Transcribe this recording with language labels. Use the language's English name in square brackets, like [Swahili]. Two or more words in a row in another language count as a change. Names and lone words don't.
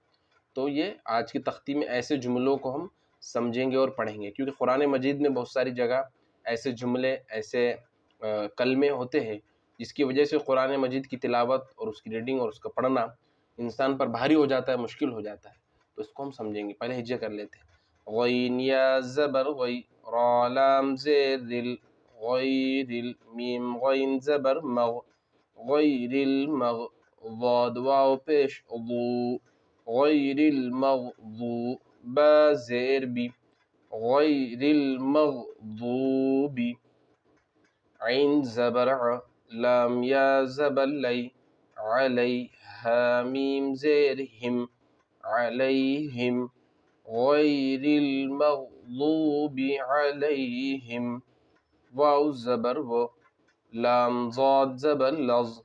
[Urdu] تو یہ آج کی تختی میں ایسے جملوں کو ہم سمجھیں گے اور پڑھیں گے، کیونکہ قرآن مجید میں بہت ساری جگہ ایسے جملے، ایسے کلمے ہوتے ہیں جس کی وجہ سے قرآن مجید کی تلاوت اور اس کی ریڈنگ اور اس کا پڑھنا انسان پر بھاری ہو جاتا ہے، مشکل ہو جاتا ہے۔ تو اس کو ہم سمجھیں گے۔ پہلے ہجے کر لیتے ہیں۔ غین یا زبر غی، را لام زیر رل، غیر المیم غین زبر مغ، غیر المغ، ضاد واو پیش ضو، [Arabic] غیر المغضوب، [Urdu] با زیر بی، [Arabic] غیر المغضوب، [Urdu] عین زبر ع، لام یا زبر لی، علیہا میم زیر ہم، علیہم، [Arabic] غیر المغضوب علیہم، [Urdu] واو زبر و، لام ضاد زبر لظ۔